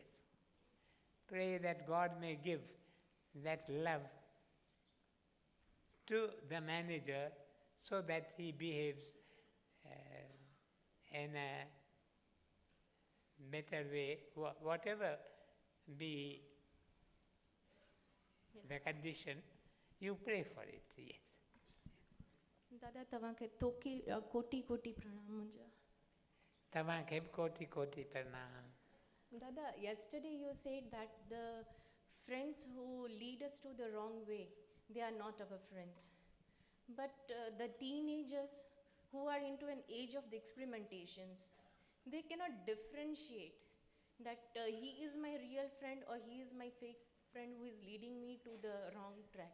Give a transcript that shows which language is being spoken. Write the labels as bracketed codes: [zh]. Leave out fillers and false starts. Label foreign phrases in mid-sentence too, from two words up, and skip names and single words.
[en] Pray that God may give that love to the manager so that he behaves in a better way, whatever be the condition, you pray for it, yes. [sd] दादा तव्हांखे कोटि कोटि प्रणाम मुंहिंजा तव्हांखे कोटि कोटि प्रणाम [en] Dada, yesterday you said that the friends who lead us to the wrong way, they are not our friends. But the teenagers who are into an age of the experimentations, they cannot differentiate that he is my real friend or he is my fake friend who is leading me to the wrong track.